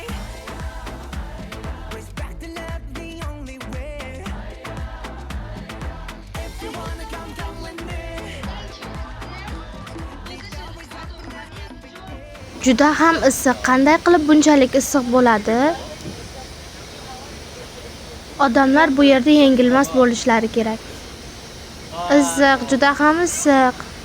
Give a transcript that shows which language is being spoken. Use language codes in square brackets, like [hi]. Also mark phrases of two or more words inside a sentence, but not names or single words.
[en] Respect and love the only way. If you wanna come with me. [uz] Juda ham issiq. Qanday qilib bunchalik issiq bo'ladi? Odamlar bu yerda yengilmas bo'lishlari kerak. Issiq, juda ham issiq.